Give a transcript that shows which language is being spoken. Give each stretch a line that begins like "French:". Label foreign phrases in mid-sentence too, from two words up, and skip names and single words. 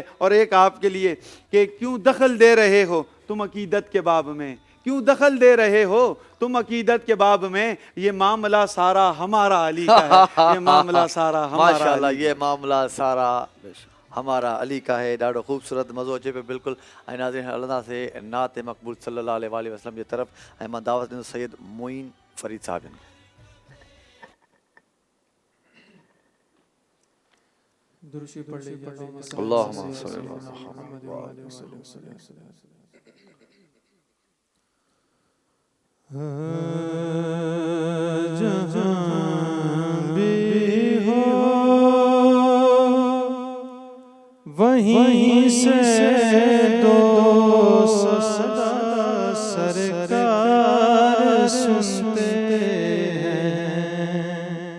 Urdu: اور ایک آپکے لیے کہ کیوں دخل دے رہے ہو تم عقیدت کے باب میں، کیوں دخل دے رہے ہو تم عقیدت کے باب میں، یہ معاملہ سارا ہمارا علی کا ہے، یہ معاملہ سارا ہمارا. ماشاءاللہ، یہ معاملہ سارا ہمارا علی کا ہے.
Sindhi: ॾाढो ख़ूबसूरत मज़ो अचे पियो बिल्कुलु। ऐं नाज़रीन हलंदासीं नात मक़बूल
Arabic: صلى الله عليه وسلم
Sindhi: जी तरफ़। ऐं मां दावत ॾींदुसि सैयद मोइन फरीद साहिब खे।
Urdu: دروشی پڑھ لیجیے.
Arabic: اللهم صل على محمد وآل
Urdu: جہاں بھی ہو وہیں سے دو صدا سرکار سنتے ہیں.